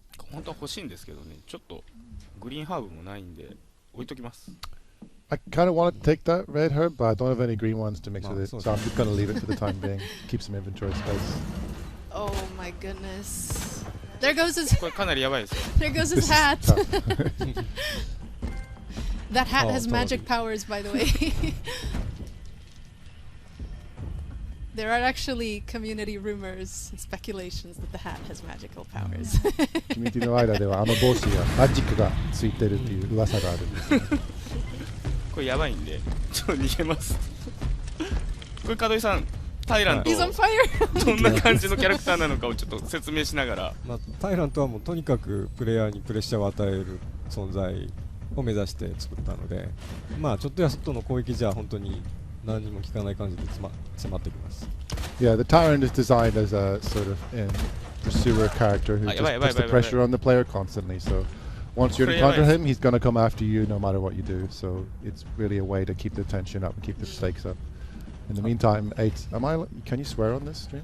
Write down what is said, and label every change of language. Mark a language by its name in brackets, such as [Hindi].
[Japanese] 本当は欲しいんですけどね、ちょっとグリーンハーブもないんで置いときます。 [English] I kind of want to take that red herb, but I don't have any green ones to mix with it, so I'm just going to leave it for the time being. Keep some inventory space. Oh my goodness. There goes his [Japanese] これかなりやばいですよ。 [English] There goes his hat. That hat has magic powers, by the way. There are actually community rumors and speculations that the hat has magical powers. [Japanese] コミュニティの間では帽子がマジックがついてるっていう噂があるんです。これやばいんでちょっと逃げます。これ門井さん、タイラント [English] He's on fire. [Japanese] どんな感じのキャラクターなのかをちょっと説明しながら。タイラントはもうとにかくプレイヤーにプレッシャーを与える存在を目指して作ったので、ちょっとやそっとの攻撃じゃ本当に何にも効かない感じで迫ってきます。 [English] Yeah, the tyrant is designed as a sort of pursuer character who just puts the pressure on the player constantly. So once you [Japanese] これやばい [English] encounter [Japanese] です [English] him, he's gonna come after you no matter what you do. So it's really a way to keep the tension up and keep the stakes up. In the meantime, 8. Can you swear on this stream?